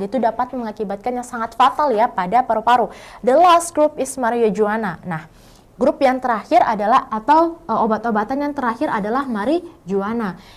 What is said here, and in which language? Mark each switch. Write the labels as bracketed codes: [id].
[id] Itu dapat mengakibatkan yang sangat fatal ya pada paru-paru. [en] The last group is marijuana. [id] Nah, grup yang terakhir adalah atau obat-obatan yang terakhir adalah marijuana.